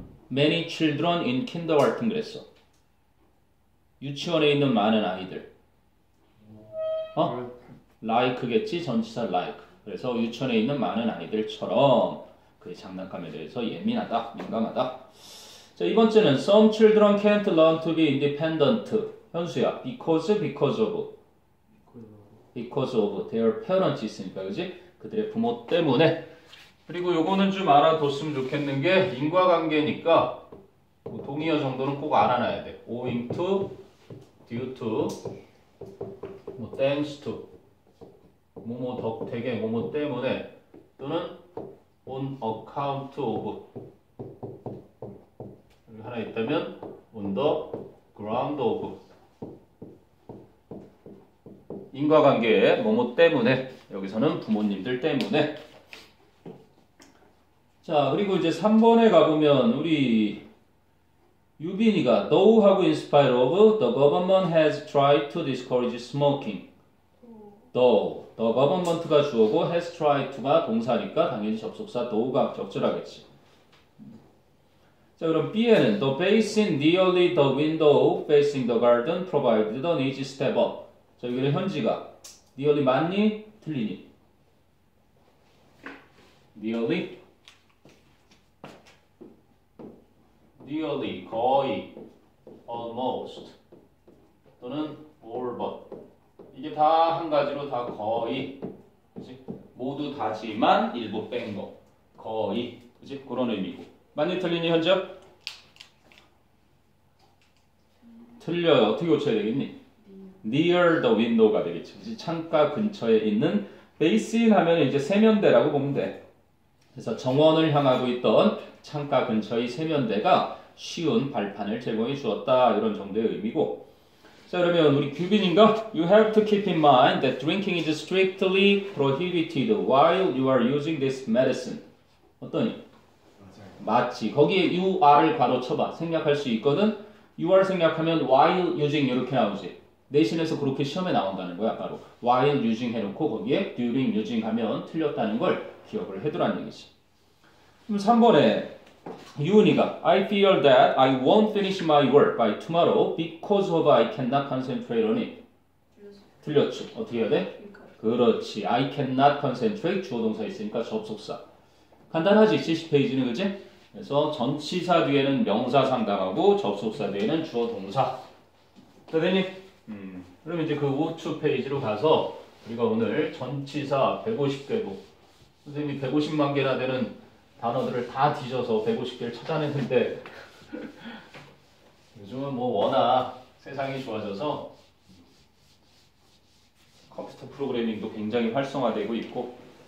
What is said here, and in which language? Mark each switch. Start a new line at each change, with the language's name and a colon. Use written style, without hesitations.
English: Many children in kindergarten
Korean: 그랬어. 유치원에 있는 많은 아이들. like겠지? 전치사 like. 그래서 유치원에 있는 많은 아이들처럼 그의 장난감에 대해서 예민하다, 민감하다. 자, 이번째는
English: some children can't learn to be independent.
Korean: 현수야,
English: because of their parents
Korean: 있으니까, 그지? 그들의 부모 때문에. 그리고 요거는 좀 알아뒀으면 좋겠는 게 인과관계니까 뭐 동의어 정도는 꼭 알아놔야 돼.
English: owing to, due to,
Korean: 뭐
English: thanks to,
Korean: 뭐뭐 덕택에, 뭐뭐 때문에 또는
English: on account of
Korean: 여기 하나 있다면
English: on the ground of
Korean: 인과관계에 뭐뭐 때문에 여기서는 부모님들 때문에. 자, 그리고 이제 3번에 가보면 우리 유빈이가
English: though
Korean: 하고
English: in spite of the government has tried to discourage smoking.
Korean: though,
English: the government
Korean: 가 주어고
English: has tried to
Korean: 가 동사니까 당연히 접속사 though가 적절하겠지. 자, 그럼 B에는
English: the basin nearly the window facing the garden provided an easy step up.
Korean: 자, 여기는 현지가 nearly 맞니? 틀리니? nearly 거의 almost 또는 all but 이게 다 한 가지로 다 거의 그치? 모두 다지만 일부 뺀 거 거의 그치? 그런 의미고 맞니 틀리니 현재? 틀려요. 어떻게 고쳐야 되겠니? near the window가 되겠지. 그치? 창가 근처에 있는 basin 하면 이제 세면대라고 보면 돼. 그래서 정원을 향하고 있던 창가 근처의 세면대가 쉬운 발판을 제공해 주었다. 이런 정도의 의미고. 자, 그러면 우리 규빈인가?
English: You have to keep in mind that drinking is strictly prohibited while you are using this medicine.
Korean: 어떠니? 맞지. 거기에
English: you are
Korean: 를 괄호 쳐봐. 생략할 수 있거든.
English: you are
Korean: 생략하면
English: while using
Korean: 이렇게 나오지. 내신에서 그렇게 시험에 나온다는 거야. 바로
English: while using
Korean: 해놓고 거기에
English: during using
Korean: 하면 틀렸다는 걸 기억을 해두라는 얘기지. 그럼 3번에 유은이가
English: I fear that I won't finish my work by tomorrow because of I cannot concentrate on it.
Korean: 틀렸지. 어떻게 해야 돼? 그렇지.
English: I cannot concentrate
Korean: 주어 동사 있으니까 접속사. 간단하지. 70페이지는 그치? 그래서 전치사 뒤에는 명사 상당하고 접속사 뒤에는 주어 동사. 자, 되니? 그럼 이제 그 우측 페이지로 가서 우리가 오늘 전치사 150개도 선생님이 150만 개나 되는 단어들을 다 뒤져서 150개를 찾아냈는데 요즘은 뭐 워낙 세상이 좋아져서 컴퓨터 프로그래밍도 굉장히 활성화되고 있고.